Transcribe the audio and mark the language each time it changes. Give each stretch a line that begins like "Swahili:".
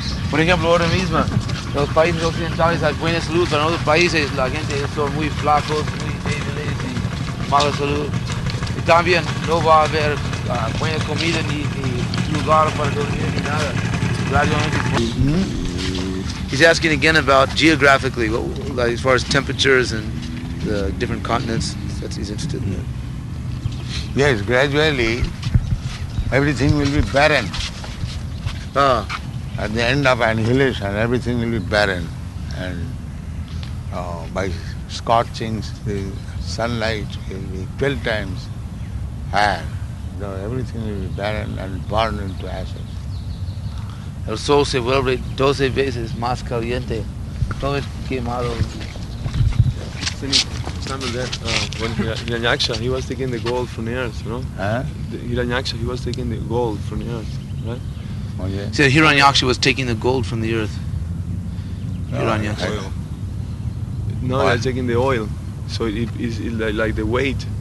Spanish: Por ejemplo, ahora mismo, los países occidentales hay buena salud, pero en otros países la gente son muy flacos, muy débiles y mala salud. Y también no va a haber buena comida ni lugar para dormir ni nada. Gradualmente.
English: He's asking again about geographically, like as far as temperatures and the different continents. That's he's interested in. Yes, gradually everything will be barren. At the end of annihilation, everything will be barren, and by scorching, the sunlight will be 12 times higher. So everything will be barren and burned into ashes.
Spanish: El sol se vuelve 12 veces más caliente. Todo es quemado.
English: Remember that when Hiranyaksha, he was taking the gold from the earth, you know? Hiranyaksha, he was taking the gold from the earth, right? Oh, yeah. He said Hiranyaksha was taking the gold from the earth. Hiranyaksha. No, they're taking the oil. So it is like the weight.